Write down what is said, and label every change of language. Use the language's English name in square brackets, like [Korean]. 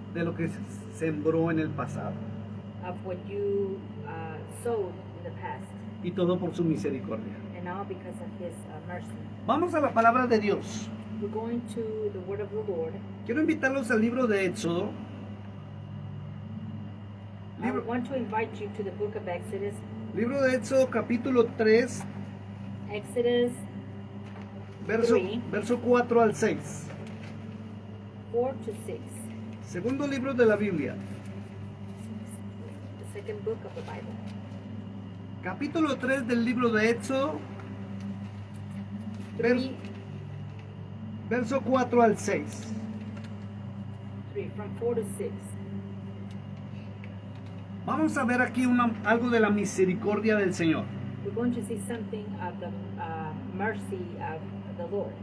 [Spanish] de lo que sembró en el pasado. [English] of what you sowed in the past, [Spanish] Y todo por su misericordia. [English] and all because of His mercy. [Spanish] Vamos a la palabra de Dios. [English] We're going to the Word of the Lord. [Spanish] Quiero invitarlos al libro de Éxodo. [English] I [Spanish] Libro, [English] want to invite you to the book of Exodus. [Spanish] libro de Éxodo capítulo 3, [English] Exodus [Spanish] verso, [English] 3. [Spanish] verso 4 al 6. [English] 4 to 6. [Spanish] Segundo libro de la Biblia. [English] The second book of the Bible. [Spanish] Capítulo 3 del libro de Éxodo, [English] Three, [Spanish] verso 4 al 6. [English] from 4 to 6. [Spanish] Vamos a ver aquí algo de la misericordia del Señor. [English] We're going to see something of the mercy of the Lord.